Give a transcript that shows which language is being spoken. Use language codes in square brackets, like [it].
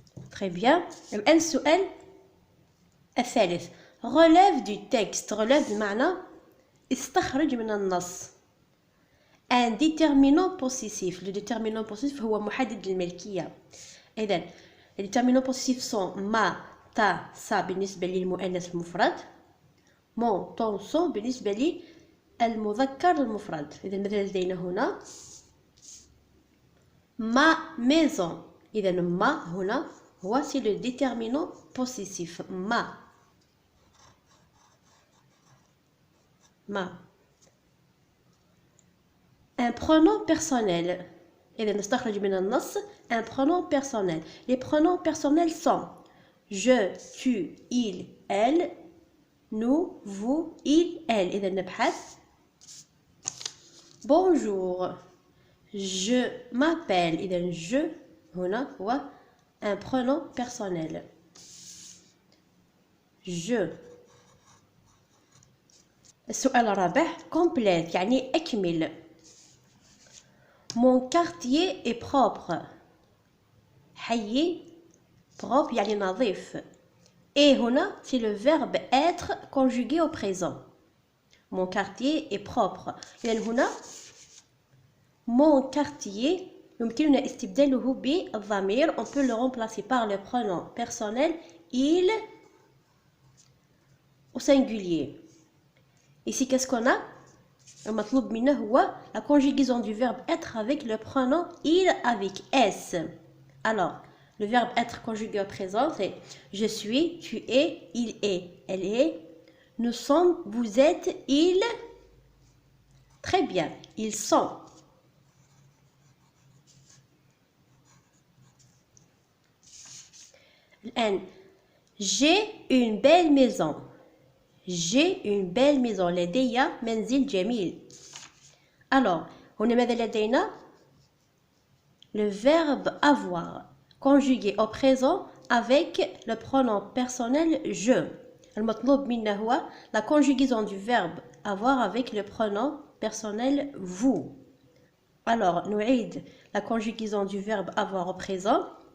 [fr] Très bien. [ar] الآن السؤال الثالث [fr] relève du texte. [ar] relève بمعنى استخرج من النص. [fr] un déterminant possessif. le déterminant possessif [ar] هو محدد الملكية. [fr] إذن les déterminants possessifs sont ما تا سا [ar] بالنسبة للمؤنث المفرد [fr] mon ton son [ar] بالنسبة للمذكر المفرد. إذن مثلا لدينا هنا [fr] ma maison. إذن ما هنا voici le déterminant possessif. ma. Un pronom personnel. [ar] إذا نستخرج من النص [fr] un pronom personnel. Les pronoms personnels sont je, tu, il, elle nous, vous, il, elle. [ar] إذا نبحث. [fr] Bonjour. Je m'appelle. إذا je هنا هو un pronom personnel. Je. [ar] السؤال الرابع complète يعني أكمل. [fr] Mon quartier est propre. [ar] حيي propre يعني نظيف. [fr] Et هنا c'est le verbe être conjugué au présent. Mon quartier est propre. [ar] إذن هنا [fr] mon quartier [ar] يمكننا استبداله بالضمير. [fr] On peut le remplacer par le pronom personnel il au singulier. Ici qu'est-ce qu'on a? [ar] المطلوب منا هو [fr] la conjugaison du verbe être avec le pronom il avec s. Alors, le verbe être conjugué au présent, c'est je suis, tu es, il est, elle est, nous sommes, vous êtes, ils. Très bien, ils sont. J'ai une belle maison. J'ai une belle maison. [ar] لدي منزل جميل. [fr] Alors, [ar] هنا ماذا لدينا? [fr] Le verbe avoir conjugué au présent avec le pronom personnel je. [ar] المطلوب منا هو [fr] la conjugaison du verbe avoir avec le pronom personnel vous. Alors, نعيد la conjugaison du verbe avoir au présent.